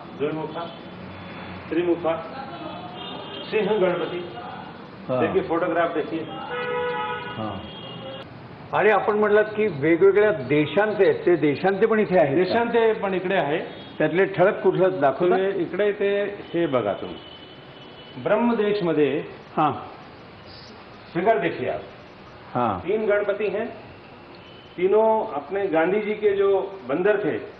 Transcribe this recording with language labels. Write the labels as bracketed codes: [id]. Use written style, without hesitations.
[hi] द्विमुखा, त्रिमुखा, सिंह गणपति। देखिए फोटोग्राफ देखिए। [mr] हाँ आणि आपण म्हटलात की वेगवेगळ्या देशांचे आहेत, ते देशांचे पण इथे आहेत का? देशांचे पण इकडे आहे। त्यातले ठळक कुठलं दाखवलं? इकडे ते हे बघा तुम्ही, ब्रह्मदेश मध्ये हाँ [hi] फिगर देखिए आप। हाँ 3 गणपति हैं, तीनों अपने गांधी जी के जो बंदर थे